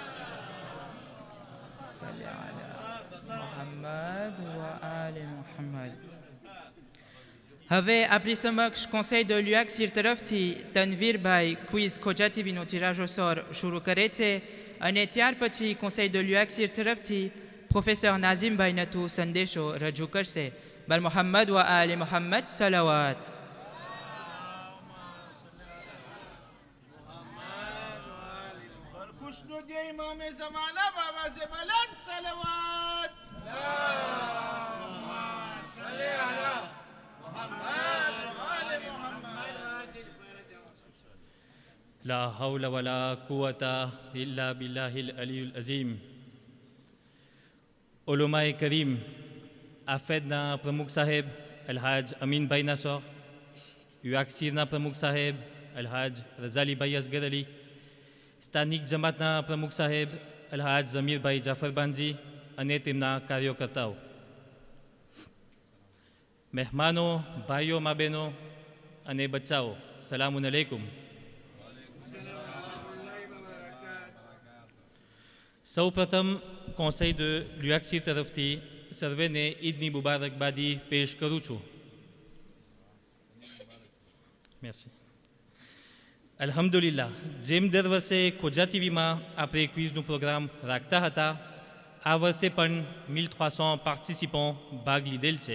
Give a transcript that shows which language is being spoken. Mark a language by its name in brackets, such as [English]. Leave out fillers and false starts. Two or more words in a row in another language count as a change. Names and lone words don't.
[Arabic] صلی علی محمد و آل محمد. [Gujarati] હવે આપણી સમક્ષ [French] conseil de l'UAXIR [Gujarati] તરફથી તનવીરભાઈ ક્વિઝ ખોજા ટીવીનો [French] tirage au sort [Gujarati] શરૂ કરે છે અને ત્યાર પછી [French] conseil de l'UAXIR [Gujarati] તરફથી પ્રોફેસર નાઝિમભાઈ નથુ સંદેશો રજૂ કરશે. [Urdu] بر محمد و آل محمد صلوات. امام زمانہ بابا سے بلند صلوات. [Arabic] لا حول ولا قوة إلا بالله العلي العظيم. [Urdu] علماء کریم [Gujarati] AFEDના પ્રમુખ સાહેબ અલહાજ અમીનભાઈ નાસર, UAXIRના પ્રમુખ સાહેબ અલહાજ રઝાલીભાઈ અસગર અલી, સ્થાનિક જમાતના પ્રમુખ સાહેબ અલહાજ ઝમીરભાઈ જાફરબાનજી અને તેમના કાર્યકર્તાઓ, મહેમાનો, ભાઈઓ, મા બહેનો અને બચ્ચાઓ, [Arabic] سلامٌ عليكم. [Gujarati] સૌ પ્રથમ [French] conseil de l'UAXIR [Gujarati] તરફથી સર્વેને ઈદની મુબારકબાદી પેશ કરું છું. [French] Merci. [Gujarati] અલ્હમ્દુલિલ્લાહ, જેમ દર વર્ષે ખોજા ટીવીમાં આપણે ક્વિઝનું પ્રોગ્રામ રાખતા હતા, આ વર્ષે પણ 1300 પાર્ટિસિપન્ટ ભાગ લીધેલ છે.